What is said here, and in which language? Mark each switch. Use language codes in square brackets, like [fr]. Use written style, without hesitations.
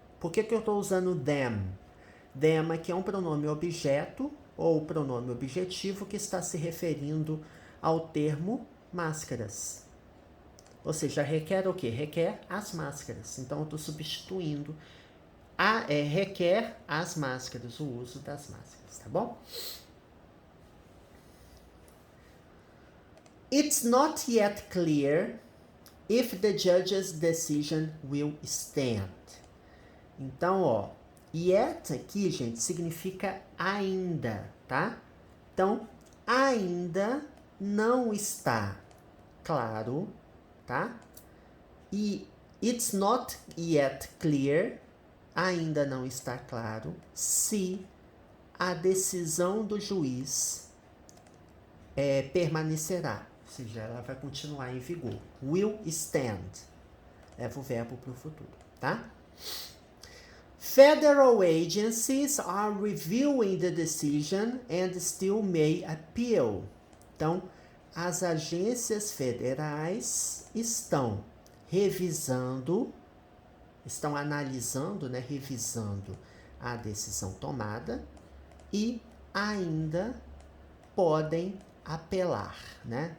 [pt] Por que eu estou usando them? Them aqui é um pronome objeto ou pronome objetivo que está se referindo ao termo máscaras. Ou seja, requer o quê? Requer as máscaras. Então, eu estou substituindo requer as máscaras, o uso das máscaras, tá bom? [en] It's not yet clear if the judge's decision will stand. [pt] Então, ó, yet aqui, gente, significa ainda, tá? Então, ainda não está claro, tá? E [en] it's not yet clear, [pt] ainda não está claro, se a decisão do juiz permanecerá. Ou seja, ela vai continuar em vigor. [en] Will stand. [pt] Leva o verbo para o futuro, tá? [en] Federal agencies are reviewing the decision and still may appeal. [pt] Então, as agências federais estão revisando, estão analisando, né, revisando a decisão tomada e ainda podem apelar, né?